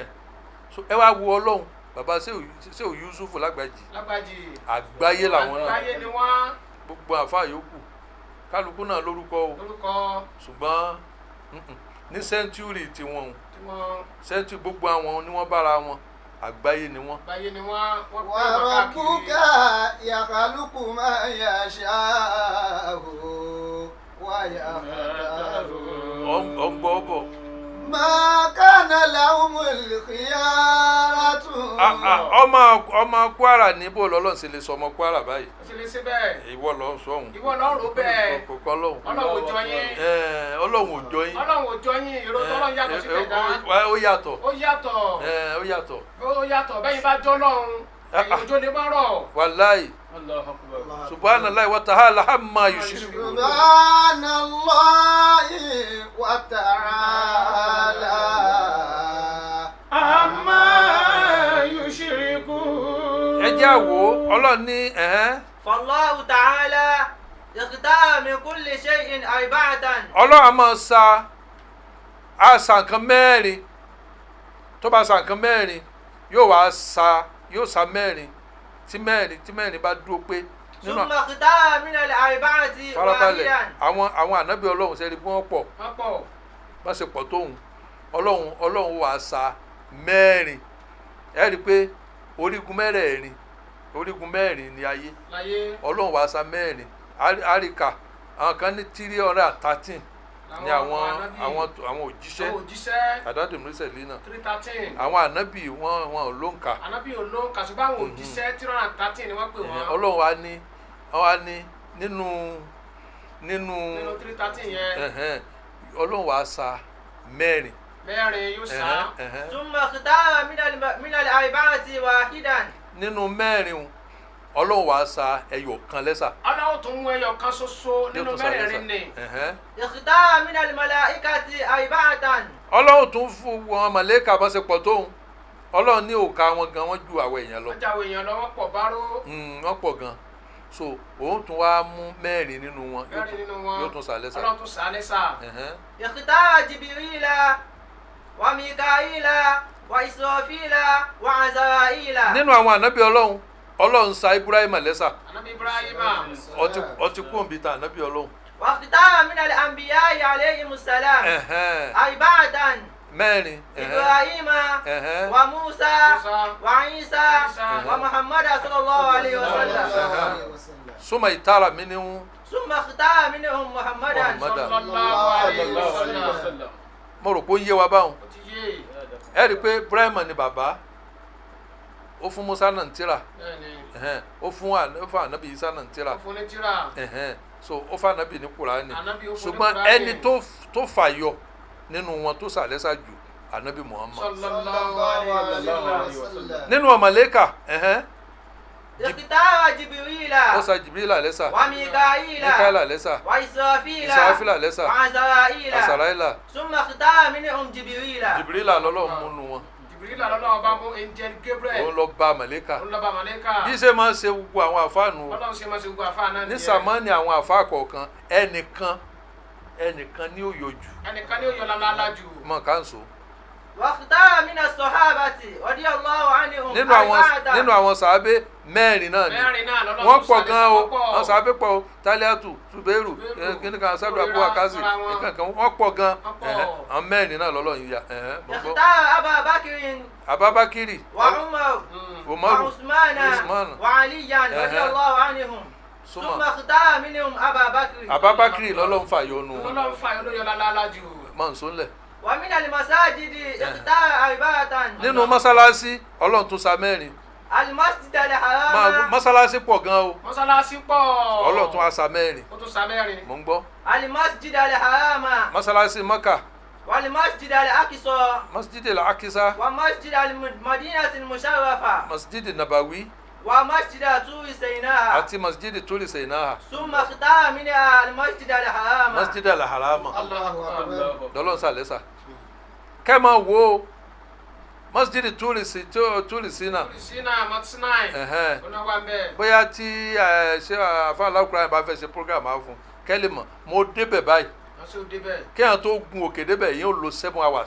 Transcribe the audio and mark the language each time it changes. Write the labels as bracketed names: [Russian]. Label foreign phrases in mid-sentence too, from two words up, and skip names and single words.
[Yoruba] ẹ wá wo Ọlọ́run bàbá Ṣéhù Yusufu Lágbàjì àgbáyé làwọn náà àgbáyé ni wọ́n. gbogbo àfa yòókù kálukú náà lórúkọ o ṣùgbọ́n ní sẹ́ńtúrì tiwọn sẹ́ńtúrì gbogbo àwọn ni wọ́n bára wọn àgbáyé ni wọ́n. báyé ni wọ́n pè wọ́n [Arabic] وربك [Yoruba] káàkiri. [Arabic] يخلق ما يشاء ويختار [Yoruba] ọgbọ́ bọ̀. [Arabic] ما كان لهم الخيارة [Yoruba] ọmọ Kwara níbo lọ́lọ́run sì lè sọ ọmọ Kwara báyìí. ó sì lè ṣe bẹ́ẹ̀. ìwọ lọ sọ òun. ìwọ lọ́rùn bẹ́ẹ̀. kò kọ́ lọ́hùn. ọlọ́run ò jọ yín. ọlọ́run ò jọ yín. ọlọ́run ò jọ yín ìró tọ́lọ́run yàtọ̀ sí tẹ̀dá. ó yàtọ̀. ó yàtọ̀. ó yàtọ̀. ó yàtọ̀ bẹ́yìn bá jọ́ lọ́run ẹ̀yìn òjò lè má rọ̀. wàláì [Arabic] الله أكبر. سبحان الله وتعالى عما يشركون. سبحان الله وتعالى عما يشركون. [Yoruba] ẹ jẹ́ àwò ọlọ́run ní [Arabic] فالله تعالى اختار من كل شيء أربعة. [Yoruba] ọlọ́run a máa sa àṣà nǹkan mẹ́rin tó bá sa nǹkan mẹ́rin yóò sa mẹ́rin tí mẹ́rin bá dúró pé nínú [Arabic] ثم اختار من الأربعة [Yoruba] farabalẹ̀ [Arabic] واحدا. [Yoruba] àwọn ànábì ọlọ́run sẹ́ni bí wọ́n pọ̀ wọ́n pọ̀. bá ṣe pọ̀ tóun ọlọ́run wàá sa mẹ́rin ẹ rí i pé orígun mẹ́rin ni ayé láyé. ọlọ́run wàá sa mẹ́rin àríkà àwọn kan ní 313 ní àwọn òjíṣẹ́ òjíṣẹ́. àdádù mírísẹ̀lì náà 313. àwọn ànábì wọn ò ló ń kà ànábì ò ló ń kà ṣùgbọ́n àwọn òjíṣẹ́ 313 ni wọ́n pè wọ́n. ọlọ́run wa ní nínú 313 yẹn. ọlọ́run wàá sa mẹ́rin. mẹ́rin yóò sá. [Arabic] ثم اختار من الأربعة واحدا. [Yoruba] nínú mẹ́rin ọlọ́run wàá sa ẹyọ kan lẹ́sà. aláwọ̀ tó ń mú ẹyọ kan ṣoṣo nínú mẹ́rẹ̀ẹ̀rin ni. [Arabic] اختار من الملائكة أربعة. [Yoruba] ọlọ́run tún fún wọn màlẹ́kà bá ṣe pọ̀ tóun ọlọ́run ní òkà wọn gan wọ́n ju àwọn èèyàn lọ. wọ́n jáwé èèyàn lọ wọ́n pọ̀ báró. wọ́n pọ̀ gan so òun tún wá mú mẹ́rin nínú wọn yóò tún sà lẹ́sà. ọlọ́run tún sá lẹ́sà. [Arabic] اختار جبريل وميكائيل وإسرافيل وعزرائيل. [Yoruba] nínú àwọn ànábì ọlọ́run sa Ibrahim lẹ́sà. ànábì Ibrahima. ọtí kú òǹbí ta ànábì ọlọ́run. [Arabic] واختار من الأنبياء عليهم السلام أربعة. [Yoruba] mẹ́rin. [Arabic] إبراهيم وموسى وعيسى ومحمد صلى الله عليه وسلم. [Yoruba] súnmọ́ ìtara mi níhun. [Arabic] ثم اختار منهم محمدا. صلى الله عليه وسلم. [Yoruba] mo rò pé ó ń yé wa báwọn. ó ti yé. ẹ rí i pé Ibrahim ni bàbá ó fún Musa náà ń tírà bẹ́ẹ̀ni. ó fún ànábì Isa náà ń tírà ó fún ní tírà. so ó fún ànábì ní Kùránì Ànábì ó fún ní ṣùgbọ́n Kùránì. ẹni tó fàyọ nínú wọn tó sàlẹ́sà jù ànábì Muhammad [Arabic] صلى الله عليه وسلم. [Yoruba] nínú ọmọlẹ́kà [Arabic] اختار جبريل [Yoruba] ó sa Jibril lẹ́sà [Arabic] وميكائيل [Yoruba] Mikaela lẹ́sà [Arabic] وإسرافيل [Yoruba] Israfila lẹ́sà [Arabic] وعزرائيل. [Yoruba] Asaraila [Arabic] ثم اختار منهم جبريل. [Yoruba] Jibril lọ́lọ́run múnú wọn Jibril lọ́lọ́run bá mú angel Gabriel. òun lọ bá mọ̀lẹ́kà ó lọ bá màlẹ́kà. bí ṣe máa ń ṣe gbogbo àwọn àfáànù ọlọ́run ṣe máa ṣe gbogbo àfáà náà ní nìyẹn. sàmánì àwọn àfáà kọ̀ọ̀kan ẹnìkan ní òyòjù ẹnìkan ní ó yọ lálálá jù. mọ̀ káńsó. [Arabic] واختار من الصحابة رضي الله عنهم [Yoruba] nínú àwọn sàábé mẹ́rin náà ni mẹ́rin náà lọ́lọ́run wọ́n tún pọ̀ gan o sàlẹ̀ àwọn sàábé pọ̀ o Taliatu Zubairu kíníkan sábà Abu Akazi kíníkan wọ́n pọ̀ gan àwọn mẹ́rin náà lọ́lọ́run yà mo gbọ́. [Arabic] اختار أبا بكر [Yoruba] Ababakiri [Arabic] وعمر [Yoruba] Umaru [Arabic] وعثمان [Yoruba] Usman [Arabic] وعليا رضي الله عنهم. ثم [Yoruba] Suma [Arabic] اختار منهم أبا بكر. [Yoruba] Ababakiri lọ́lọ́run fàyọnu lọ́lọ́run fà yọ ló yọ lálálá jù. mọ̀nsónlẹ̀ [Arabic] ومن المساجد اختار أربعة. [Yoruba] nínú mọ́sálásí ọlọ́run tún sa mẹ́rin [Arabic] المسجد الحرام. [Yoruba] mọ́sálásí pọ̀ gan o mọ́sálásí pọ̀. ọlọ́run tún á sa mẹ́rin ó tún sa mẹ́rin. mò ń gbọ́ [Arabic] المسجد الحرام [Yoruba] mọ́sálásí Maka [Arabic] والمسجد الأقصى [Yoruba] Masjid al-Aqsa [Arabic] ومسجد المدينة المشرفة [Yoruba] Masjid Nabawi [Arabic] ومسجد طور سيناء. [Yoruba] àti Masjid Turi Sainaha [Arabic] ثم اختار منها المسجد الحرام. [Yoruba] Masjid al-Harama [Arabic] الله أكبر. [Yoruba] lọ́lọ́run sàlẹ́sà kẹ́ máa wo Masjid Turi Sina Sina Matsinai. onáwó abẹ́. bóyá tí ṣé àfáà alákùnrin bá fẹ́ ṣe program á fún kẹ́lẹ́ mọ̀ mo débẹ̀ báyìí wọ́n sì débẹ̀. kéèyàn tó gun òkè débẹ̀ yẹn ó lo 7 hours